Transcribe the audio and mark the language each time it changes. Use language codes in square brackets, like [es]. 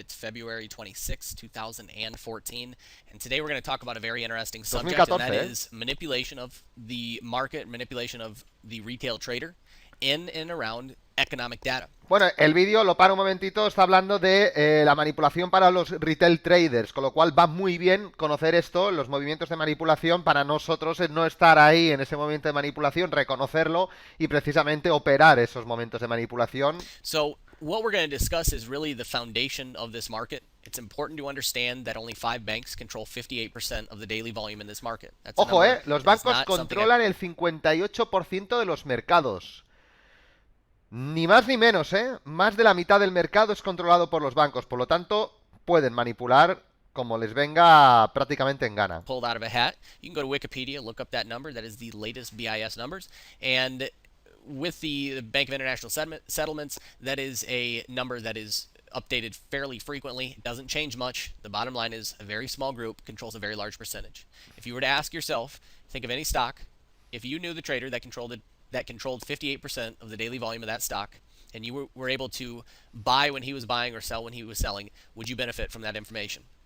[en] It's February 26, 2014, and today we're going to talk about a very interesting subject, and that 2014, is manipulation of the market, manipulation of the retail trader in and around economic data. [es] Bueno, el vídeo, lo paro un momentito, está hablando de la manipulación para los retail traders, con lo cual va muy bien conocer esto, los movimientos de manipulación, para nosotros no estar ahí en ese momento de manipulación, reconocerlo y precisamente operar esos momentos de manipulación. [en] So what we're going to discuss is really the foundation of this market. It's important to understand that only 5 banks control 58% of the daily volume in this market. That's [es] Ojo, los bancos controlan el 58% de los mercados. Ni más ni menos, Más de la mitad del mercado es controlado por los bancos, por lo tanto, pueden manipular como les venga prácticamente en gana. [en] Pulled out of a hat. You can go to Wikipedia, look up that number. That is the latest BIS numbers. And with the Bank of International Settlements, that is a number that is updated fairly frequently. It doesn't change much. The bottom line is a very small group controls a very large percentage. If you were to ask yourself, think of any stock, if you knew the trader that controlled 58% of the daily volume of that stock, and you were able to buy when he was buying or sell when he was selling, would you benefit from that information?